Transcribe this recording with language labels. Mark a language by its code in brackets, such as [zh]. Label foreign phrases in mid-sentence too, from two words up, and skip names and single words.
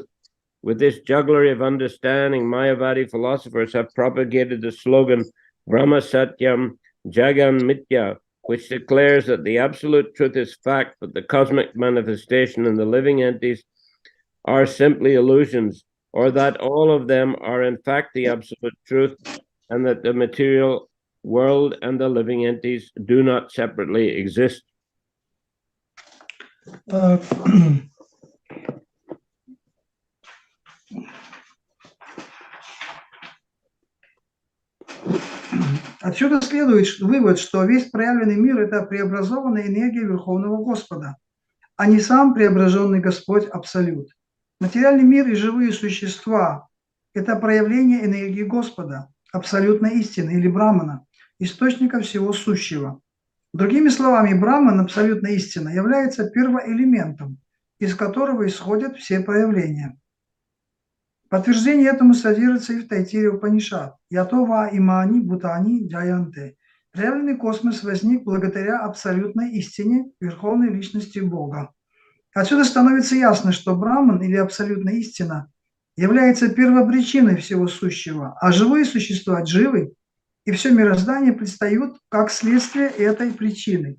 [en] With this jugglery of understanding, Mayavadi philosophers have propagated the slogan [sa] Brahma Satyam Jagan Mitya, [en] which declares that the Absolute Truth is fact, but the cosmic manifestation and the living entities are simply illusions, or that all of them are in fact the Absolute Truth, and that the material world and the living entities do not separately exist. [ru] Отсюда следует вывод, что весь проявленный мир – это преобразованная энергия Верховного Господа, а не сам преображенный Господь Абсолют. Материальный мир и живые существа – это проявление энергии Господа, абсолютной истины или Брамана, источника всего сущего. Другими словами, Браман, абсолютная истина, является первоэлементом, из которого исходят все проявления. Подтверждение этому содержится и в Тайтире Упанишад. [sa] यतो वा इमानि भूतानि जायन्ते. [ru] Проявленный космос возник благодаря абсолютной истине Верховной Личности Бога. Отсюда становится ясно, что Браман или абсолютная истина является первопричиной всего сущего, а живые существа дживы и все мироздание предстают как следствие этой причины.